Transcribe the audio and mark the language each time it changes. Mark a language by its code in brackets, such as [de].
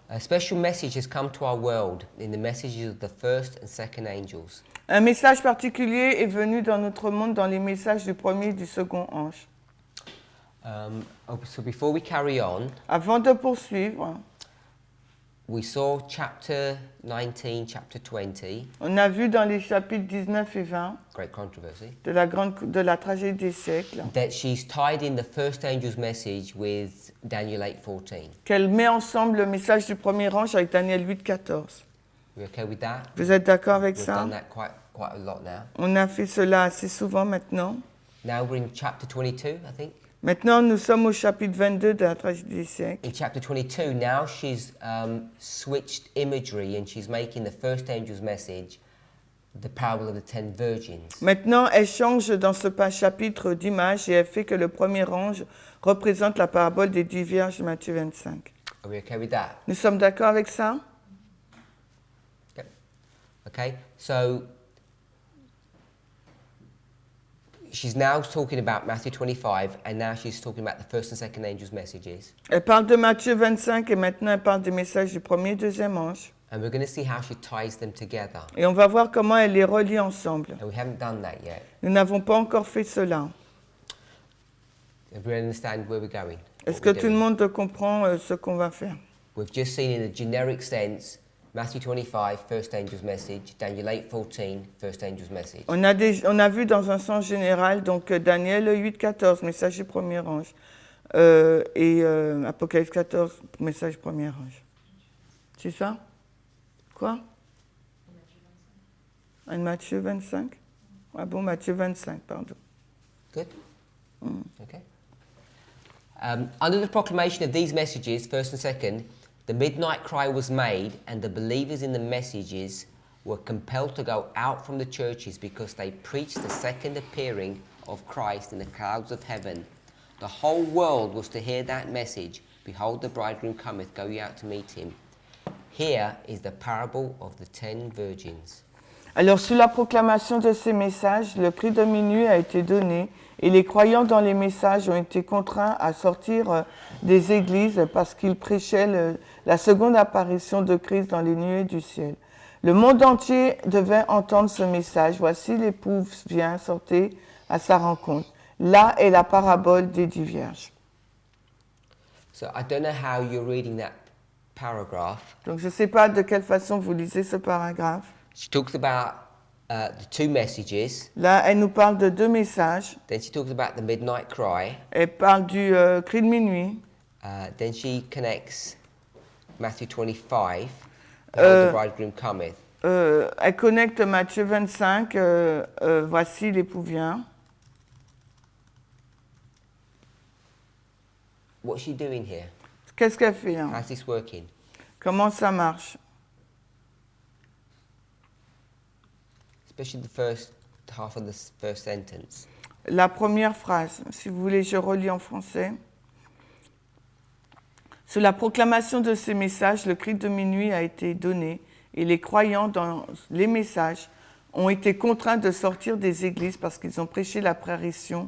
[en] A special message has come to our world in the messages of the first and second angels. [fr] Un message particulier est venu dans notre monde dans les messages du premier et du second ange. [en] So before we carry on, [fr] Avant de poursuivre, [en] we saw chapter 19, chapter 20, [fr] On a vu dans les chapitres 19 et 20 [en] great controversy, [fr] de la tragédie des siècles [en] that she's tied in the first angel's message with Daniel 8:14. [fr] qu'elle met ensemble le message du premier ange avec Daniel 8,14. [en] We okay with that? [fr] Vous êtes d'accord avec [en] We've [fr] ça? [en] done that quite a lot now. [fr] On a fait cela assez souvent maintenant. [en] Now we're in chapter 22, I think. [fr] Maintenant, nous sommes au chapitre 22 de la tragédie des siècles. [en] In chapter 22, now she's switched imagery and she's making the first angel's message the parable of the 10 virgins. [fr] Maintenant, elle change dans ce chapitre d'image et elle fait que le premier ange représente la parabole des 10 vierges de Matthieu 25. [en] Are we okay with that? [fr] Nous sommes d'accord avec ça? [en] Yep. Okay, so she's now talking about Matthew 25 and now she's talking about the first and second angel's messages. [fr] Elle parle de Matthieu 25 et maintenant elle parle des messages du premier et deuxième ange. [en] And we're going to see how she ties them together. [fr] Et on va voir comment elle les relie ensemble. [en] And we haven't done that yet. [fr] Nous n'avons pas encore fait cela. [en] Everyone understand where we're going? [fr] Est-ce [en] What [fr] que [en] we're [fr] tout le [en] doing? [fr] monde comprend ce qu'on va faire? [en] We've just seen in a generic sense Matthew 25, first angel's message, Daniel 8:14, first angel's message. [fr] On a vu dans un sens général, donc Daniel 8,14, message du premier ange, et Apocalypse 14, message du premier ange. C'est ça? Quoi? En Matthieu 25? Ah bon, Matthieu 25, pardon. [en] Good? Okay. Under the proclamation of these messages, first and second, the midnight cry was made, and the believers in the messages were compelled to go out from the churches because they preached the second appearing of Christ in the clouds of heaven. The whole world was to hear that message. Behold, the bridegroom cometh, go ye out to meet him. Here is the parable of the 10 virgins. [fr] Alors, sous la proclamation de ces messages, le cri de minuit a été donné et les croyants dans les messages ont été contraints à sortir des églises parce qu'ils prêchaient la seconde apparition de Christ dans les nuées du ciel. Le monde entier devait entendre ce message. Voici l'épouse vient, sortez à sa rencontre. Là est la parabole des 10 vierges. [en] So I don't know how you're reading that paragraph. [fr] Donc, je ne sais pas de quelle façon vous lisez ce paragraphe. [en] She talks about the two messages. [fr] Là, elle nous parle de 2 messages. [en] Then she talks about the midnight cry. [fr] Elle parle du cri de minuit. [en] Then she connects Matthew 25, Behold, the bridegroom cometh. [fr] Elle connecte Matthieu 25, voici l'époux vient. [en] What's she doing here? [fr] Qu'est-ce qu'elle fait hein? [en] How's this working? [fr] Comment ça marche? [en] Especially the first half of the first sentence. [fr] La première phrase, si vous voulez, je relis en français. Sous la proclamation de ces messages, le cri de minuit a été donné et les croyants dans les messages ont été contraints de sortir des églises parce qu'ils ont prêché l'apparition